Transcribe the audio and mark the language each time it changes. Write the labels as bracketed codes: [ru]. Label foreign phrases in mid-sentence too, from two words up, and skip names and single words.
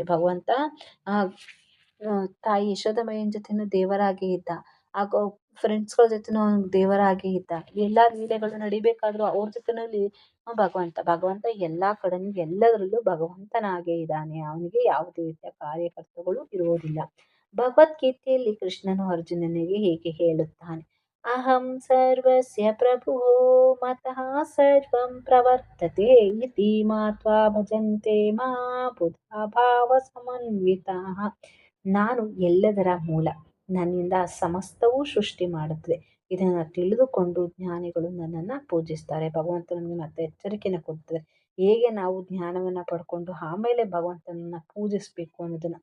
[kn] ಭಗವಂತ ತಾಯಿ ಯಶೋದಮಯ್ಯನ ಜೊತೆನೂ ದೇವರಾಗೇ ಇದ್ದ, ಆಗ ಫ್ರೆಂಡ್ಸ್ಗಳ ಜೊತೆನೂ ದೇವರಾಗೇ ಇದ್ದ. ಎಲ್ಲಾ ಲೀಲೆಗಳು ನಡಿಬೇಕಾದ್ರೂ ಅವ್ರ ಜೊತೆನಲ್ಲಿ ಭಗವಂತ ಎಲ್ಲಾ ಕಡೆನೂ ಎಲ್ಲದರಲ್ಲೂ ಭಗವಂತನಾಗೇ ಇದ್ದಾನೆ. ಅವನಿಗೆ ಯಾವುದೇ ರೀತಿಯ ಕಾರ್ಯಕರ್ತಗಳು ಇರುವುದಿಲ್ಲ. ಭಗವದ್ಗೀತೆಯಲ್ಲಿ ಕೃಷ್ಣನು ಅರ್ಜುನನಿಗೆ ಹೀಗೆ ಹೇಳುತ್ತಾನೆ. [sa] ಅಹಂ ಸರ್ವಸ್ಯ ಪ್ರಭುಃ ಮತಃ ಸರ್ವಂ ಪ್ರವರ್ತತೆ ಇತಿ ಮಾತ್ವಾ ಭಜಂತೆ ಮಾ ಬುಧಾ ಭಾವ ಸಮನ್ವಿತಾಃ. [kn] ನಾನು ಎಲ್ಲದರ ಮೂಲ, ನನ್ನಿಂದ ಸಮಸ್ತವೂ ಸೃಷ್ಟಿ ಮಾಡುತ್ತದೆ. ಇದನ್ನು ತಿಳಿದುಕೊಂಡು ಜ್ಞಾನಿಗಳು ನನ್ನನ್ನು ಪೂಜಿಸ್ತಾರೆ. ಭಗವಂತ ನಮಗೆ ಮತ್ತೆ ಎಚ್ಚರಿಕೆಯನ್ನು ಕೊಡ್ತದೆ ಹೇಗೆ ನಾವು ಜ್ಞಾನವನ್ನು ಪಡ್ಕೊಂಡು ಆಮೇಲೆ ಭಗವಂತನನ್ನ ಪೂಜಿಸ್ಬೇಕು ಅನ್ನೋದನ್ನ.